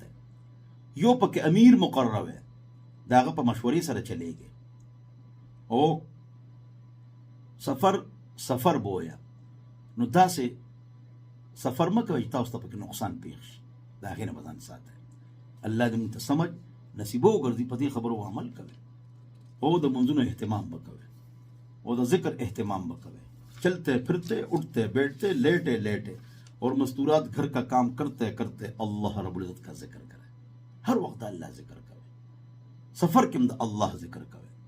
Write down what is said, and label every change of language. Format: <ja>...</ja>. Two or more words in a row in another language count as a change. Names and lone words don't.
<ps>یو پکې امیر مقرر وي داغه په مشورې سره چلےږي او سفر بویا نو داسې سفر مکه چې تاسو ته پکې نقصان پیښ شي دا غینه بدن ساته. الله دې موږ ته سمجھ نصیب وګرځي په دې خبرو عمل کوي او د منځونو اهتمام وکوي او د ذکر اهتمام وکوي.</ps> <ur>چلتے پھرتے اٹھتے بیٹھتے لیٹے اور مستورات گھر کا کام کرتے کرتے اللہ رب العزت کا ذکر کرے. ہر وقت اللہ ذکر کرے</ur> <ps>سفر کې د الله ذکر کوي</ps>